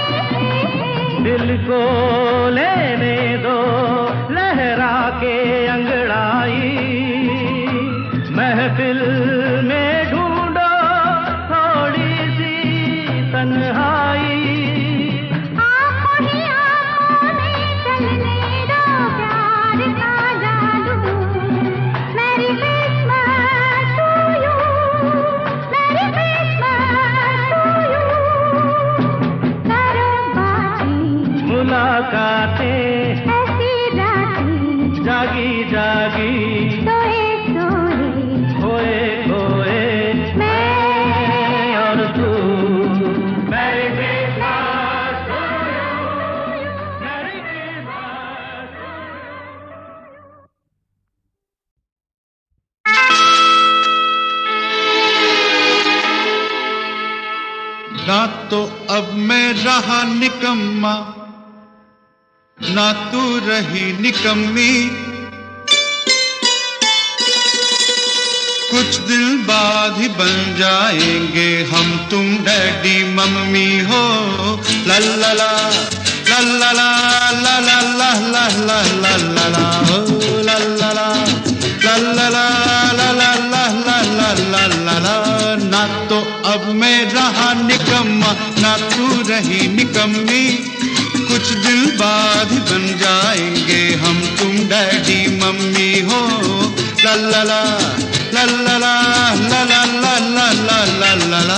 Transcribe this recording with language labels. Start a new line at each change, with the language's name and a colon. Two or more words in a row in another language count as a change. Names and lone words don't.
Hindi: दिल को लेने दो लहरा के अंगड़ाई, महफिल में ढूंढो थोड़ी सी तन्हाई। आँखों ही आँखों में चलने दो प्यार का जादू।
English: Merry Christmas to you, Merry Christmas to you.
Hindi: करो बातें मुलाकातें ऐसी रातें जागी जागी, सोए सोए खोए खोए मैं और तू।
English: Merry Christmas to you, Merry Christmas to you.
Hindi: ना तो अब मैं रहा निकम्मा, ना तू रही निकम्मी। कुछ दिल बाद ही बन जाएंगे हम तुम
English: daddy mummy
Hindi: हो। ला ला ला ला ला ला ला ला ला ला ला ला ला ला हो ला ला ला ला ला ला ला ला ला ला ला ला ला ला। ना तो अब मैं रहा निकम्मा, ना तू रही निकम्मी। कुछ दिल बाद ही बन जाएंगे हम तुम
English: daddy mummy
Hindi: हो। ला ला ला ला ला ला ला ला ला ला ला ला ला ला।